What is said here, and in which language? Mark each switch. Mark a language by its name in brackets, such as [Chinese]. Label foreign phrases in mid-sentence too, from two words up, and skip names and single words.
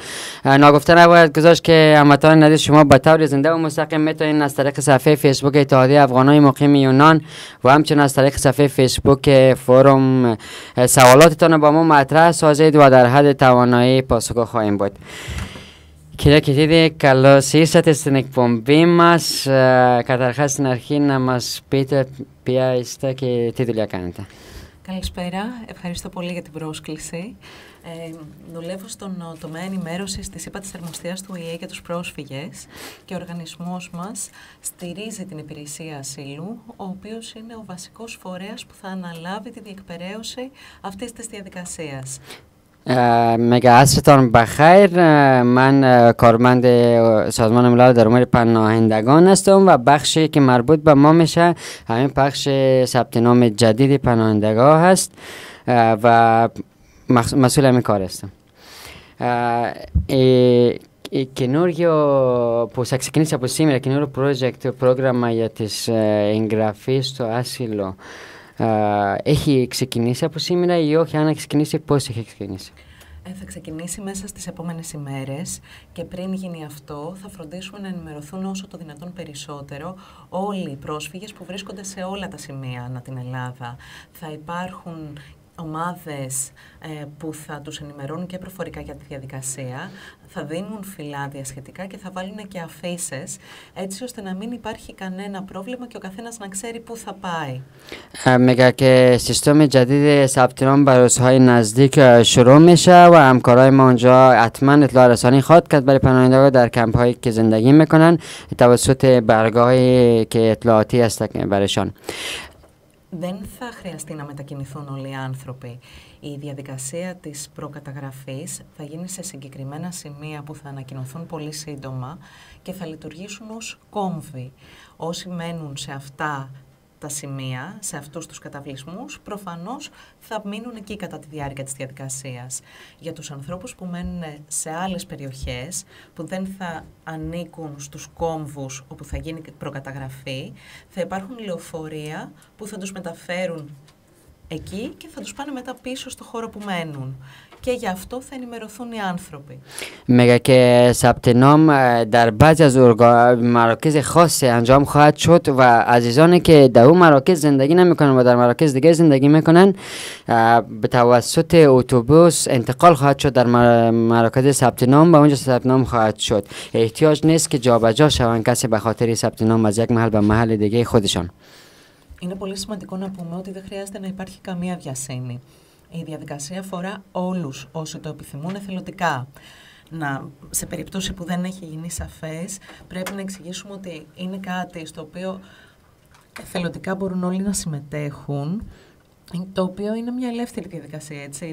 [Persian] ناگفته نباید گذاشت که هموطنان عزیز شما به طور زنده و مستقیم میتونین از طریق صفحه فیسبوک اتحادیه افغانای مقیم یونان و همچنین از طریق صفحه فیسبوک فوروم سوالاتتان با ما مطرح سازید و در حد توانایی پاسخگو خواهیم بود. [Greek] Κυρία Κιτίδη, καλώς ήρθατε στην εκπομπή μας. Καταρχάς, στην αρχή να μας πείτε ποια είστε και τι δουλειά κάνετε. Καλησπέρα, ευχαριστώ πολύ για την πρόσκληση. Δουλεύω στον τομέα ενημέρωσης της ΥΠΑ της Αρμοστίας του ΟΗΕ για τους πρόσφυγες και ο οργανισμός μας στηρίζει την υπηρεσία ασύλου, ο οποίος είναι ο βασικός φορέας που θα αναλάβει τη διεκπεραίωση αυτής της διαδικασίας. [Persian] مگه عصرتان بخیر. من کارمند سازمان ملل در امور پناهندگان هستم و بخشی که مربوط به ما میشه همین بخش ثبت نام جدید پناهندگان هست و مسئول همین کار هستم. [Greek] Και καινούριο που θα ξεκινήσει από σήμερα, καινούριο project, πρόγραμμα για τις εγγραφές στο άσυλο, έχει ξεκινήσει από σήμερα ή όχι? Αν έχει ξεκινήσει, πώς έχει ξεκινήσει? Θα ξεκινήσει μέσα στις επόμενες ημέρες και πριν γίνει αυτό θα φροντίσουμε να ενημερωθούν όσο το δυνατόν περισσότερο όλοι οι πρόσφυγες που βρίσκονται σε όλα τα σημεία ανά την Ελλάδα. Θα υπάρχουν ομάδες που θα τους ενημερώνουν και προφορικά για τη διαδικασία, θα δίνουν φυλάδια σχετικά και θα βάλουν και αφήσεις, έτσι ώστε να μην υπάρχει κανένα πρόβλημα και ο καθένας να ξέρει πού θα πάει. [Persian] میگه که سیستم جدید ثبت نام برای روزهای نزدیک شروع میشه و همکارای ما اونجا حتما اطلاع رسانی خواهد کرد برای پناهندگان در کمپ هایی که زندگی میکنن توسط برگاهی که اطلاعاتی هست برایشان. [Greek] Δεν θα χρειαστεί να μετακινηθούν όλοι οι άνθρωποι. Η διαδικασία της προκαταγραφής θα γίνει σε συγκεκριμένα σημεία που θα ανακοινωθούν πολύ σύντομα και θα λειτουργήσουν ως κόμβοι. Όσοι μένουν σε αυτά τα σημεία, σε αυτούς τους καταβλισμούς, προφανώς θα μείνουν εκεί κατά τη διάρκεια της διαδικασίας. Για τους ανθρώπους που μένουν σε άλλες περιοχές, που δεν θα ανήκουν στους κόμβους όπου θα γίνει προκαταγραφή, θα υπάρχουν λεωφορεία που θα τους μεταφέρουν εκεί και θα τους πάνε μετά πίσω στο χώρο που μένουν. και γι' αυτό θα ενημερωθούν οι άνθρωποι. [Persian] میگه که ثبت نام در بعضی از مراکز خاص انجام خواهد شد و عزیزانی که در اون مراکز زندگی نمیکنن و در مراکز دیگه زندگی میکنن به توسط اتوبوس انتقال خواهد شد در مراکز ثبت نام و اونجا ثبت نام خواهد شد. احتیاج نیست که جابجا شوند کسی به خاطر ثبت نام از یک محل به محل دیگه خودشان. [Greek] Είναι πολύ σημαντικό να πούμε ότι δεν χρειάζεται να υπάρχει καμία βιασύνη. Η διαδικασία αφορά όλους όσοι το επιθυμούν εθελοντικά. Σε περίπτωση που δεν έχει γίνει σαφές, πρέπει να εξηγήσουμε ότι είναι κάτι στο οποίο εθελοντικά μπορούν όλοι να συμμετέχουν, το οποίο είναι μια ελεύθερη διαδικασία, έτσι.